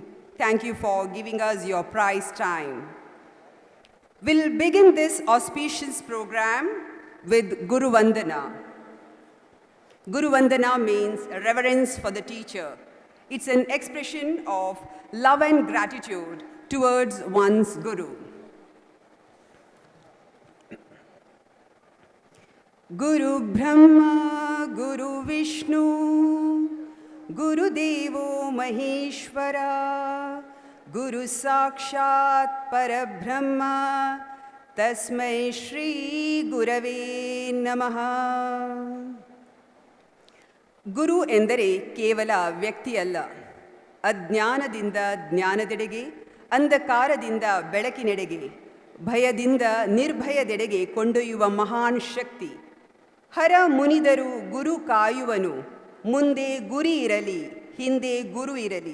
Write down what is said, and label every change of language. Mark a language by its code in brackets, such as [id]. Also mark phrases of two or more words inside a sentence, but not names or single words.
[en] Thank you for giving us your prize time. We'll begin this auspicious program with Guru Vandana. Guru Vandana means reverence for the teacher. It's an expression of love and gratitude towards one's Guru. [sa] गुरु ब्रह्मा, गुरु विष्णु, गुरु देवो महेश्वर, गुरु साक्षात् परब्रह्म, तस्मै श्री गुरवे नमः. [kn] ಗುರು ಎಂದರೆ ಕೇವಲ ವ್ಯಕ್ತಿಯಲ್ಲ, ಅಜ್ಞಾನದಿಂದ ಜ್ಞಾನದೆಡೆಗೆ, ಅಂಧಕಾರದಿಂದ ಬೆಳಕಿನೆಡೆಗೆ, ಭಯದಿಂದ ನಿರ್ಭಯದೆಡೆಗೆ ಕೊಂಡೊಯ್ಯುವ ಮಹಾನ್ ಶಕ್ತಿ. ಹರ ಮುನಿದರು ಗುರು ಕಾಯುವನು, ಮುಂದೆ ಗುರಿ ಇರಲಿ, ಹಿಂದೆ ಗುರು ಇರಲಿ.